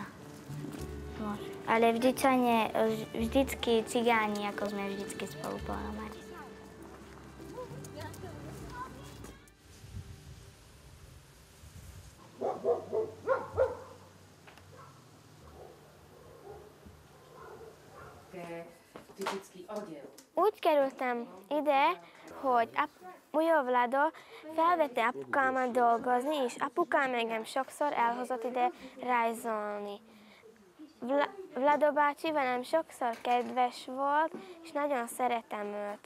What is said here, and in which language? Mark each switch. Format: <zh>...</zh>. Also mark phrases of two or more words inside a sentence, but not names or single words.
<sk>Ale vždycky cigáni, ako sme vždycky spolu pohromade. Typický odev.</sk> <hu>Úgy kerültem ide, hogy jó Vlado felvette apukámat dolgozni, és apukám engem sokszor elhozott ide rajzolni. Vlado bácsi velem sokszor kedves volt, és nagyon szeretem őt.</hu>